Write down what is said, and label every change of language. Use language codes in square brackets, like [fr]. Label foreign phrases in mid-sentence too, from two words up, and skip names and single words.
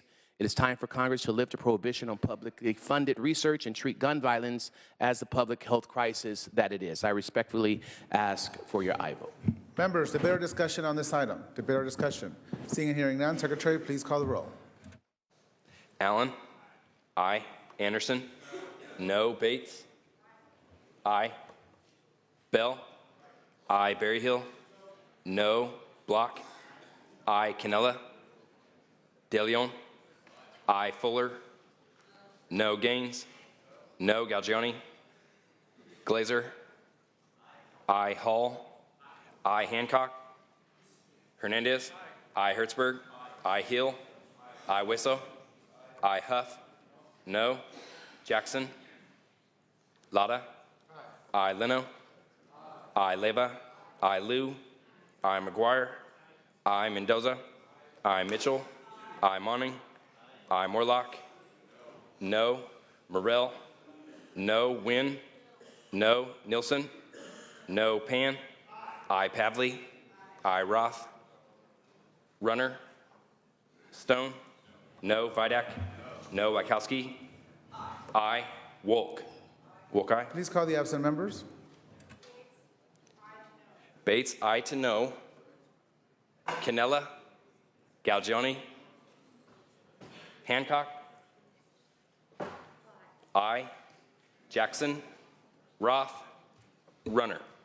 [en] It is time for Congress to lift a prohibition on publicly funded research and treat gun violence as the public health crisis that it is. I respectfully ask for your aye vote. Members, debate or discussion on this item? Debate or discussion? Seeing and hearing none, Secretary, please call the roll. Allen? Aye. Anderson? No. Bates? Aye. Bell? Aye. Berryhill? No. Block? Aye. Canella? De Leon? Aye. Fuller? No. Gaines? No. Galgiani? Glazer? Aye. Hall? Aye. Hancock? Hernandez? Aye. Hertzberg? Aye. Hill? Aye. Wisso? Aye. Huff? No. Jackson? Lada? Aye. Leno? Aye. Leyva? Aye. Liu? Aye. McGuire? Aye. Mendoza? Aye. Mitchell? Aye. Monning? Aye. Morlock? No. Morrell? No. Wynn? No. Nilsson? No. Pan? Aye. Pavley? Aye. Roth? Runner? Stone? No. Vidak? No. Wachowski? Aye. Wolk? Wolk, aye. Please call the absent members. Bates, aye to no. Canella, Galgioni, Hancock, I, Jackson, Roth, Runner.